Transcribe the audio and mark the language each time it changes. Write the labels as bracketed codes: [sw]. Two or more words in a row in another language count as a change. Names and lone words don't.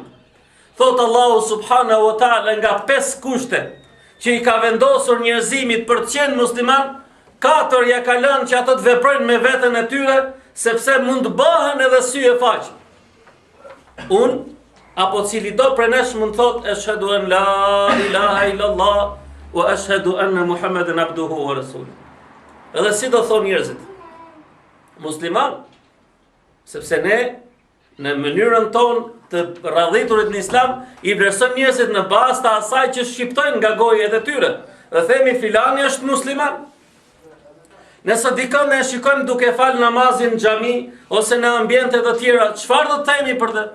[sq] Thot [ar] الله سبحانه و تعالى [sq] nga 5 kushte që I ka vendosur njerëzimit për të qenë musliman, 4 ja ka lënë që ato të veprojnë me veten e tyre, sepse mund të bëhen edhe sy e faqe. Unë apo cili do prej nesh mund thot [ar] أشهد أن لا إله إلا الله و أشهد أن محمدا عبده و رسوله. [sq] Edhe si do thonë njerëzit? Musliman, sepse ne në mënyrën tonë të radhiturit në Islam I vlerësojmë njerëzit në bazë të asaj që shqiptojnë nga gojet e tyre. Dhe themi filani është musliman. Nëse dikon ne shikojmë duke fal namazin në xhami ose në ambiente të tjera, çfarë do të themi për të?